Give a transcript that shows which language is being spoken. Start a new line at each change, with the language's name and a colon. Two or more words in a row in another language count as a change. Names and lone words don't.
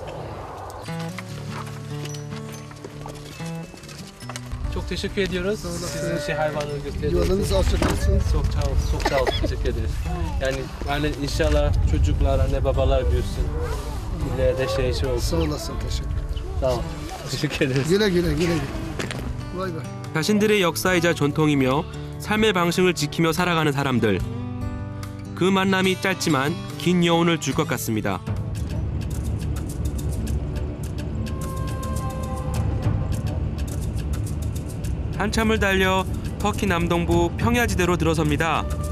Turkish: Çok teşekkür ediyoruz. Sizin hayvanları gösterdiğiniz için. Yolunuz açık olsun. Çok sağ olun. Teşekkür ederiz. Yani inşallah çocuklar, anne babalar büyüsün. İleride şey olsun. Sağ olasın, teşekkür ederim. Güle güle güle güle. Vay vay.
Korean: 자신들의 역사이자 전통이며 삶의 방식을 지키며 살아가는 사람들. 그 만남이 짧지만 긴 여운을 줄 것 같습니다. 한참을 달려 터키 남동부 평야지대로 들어섭니다.